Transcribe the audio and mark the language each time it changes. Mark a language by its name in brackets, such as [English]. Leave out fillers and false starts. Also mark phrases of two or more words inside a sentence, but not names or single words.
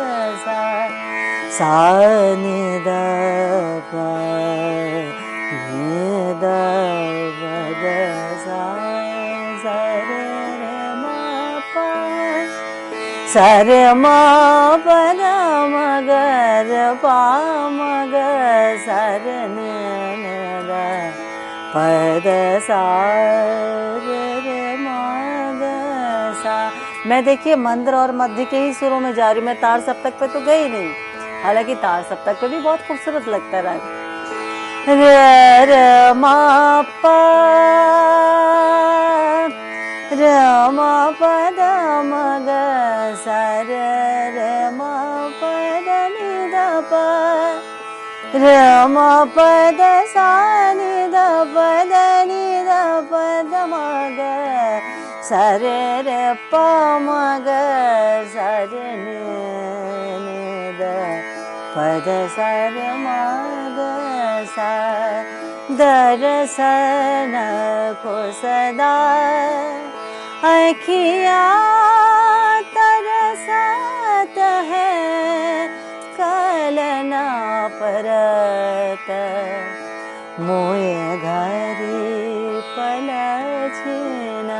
[Hindi] सा नि द प नि द प ग सा रे म प सारे म प द म ग र प म ग सारे नि द प द सा रे म ग सा। मैं देखिए मंद्र और मध्य के ही सुरों में जा रही हूँ, मैं तार सप्तक पे तो गई नहीं, हालांकि तार सप्तक पे भी बहुत खूबसूरत लगता है राग। र र म प र म प द म ग सा रे रे म प द नि द प र म प द सा नि द प द नि द प द म ग सा रे रे प म ग सा रे नि द प द सा रे म ग सा। [Braj] दर्शन को सदा अखियाँ तरसत है, कलना परत मोए घरी पलछिना।